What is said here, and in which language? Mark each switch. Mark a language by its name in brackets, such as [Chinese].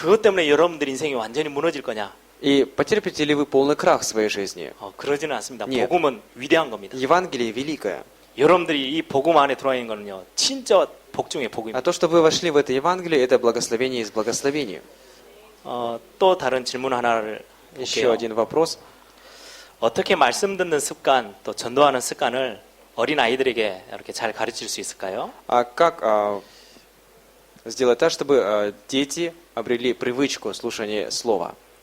[Korean] 그것 때문에 여러분들 인생이 완전히 무너질 거냐? [Russian] и потерпите ли вы полный крах в своей жизни? [Korean] 그러지는 않습니다. [Russian] Нет. [Korean] 복음은 위대한 겁니다. [Russian] Евангелие великое. [Korean] 여러분들이 이 복음 안에 들어와 있는 거는요. 진짜 복 중에 복입니다. [Russian] А то, что вы вошли в это Евангелие, это благословение из благословений. [Korean] 또 다른 질문 하나를 [Russian] Еще [Korean] 볼게요. [Russian] один вопрос. [Korean] 어떻게 말씀 듣는 습관, 또 전도하는 습관을 어린 아이들에게 이렇게 잘 가르칠 수 있을까요? [Russian] А как сделать так, чтобы дети обрели привычку слушать Слово?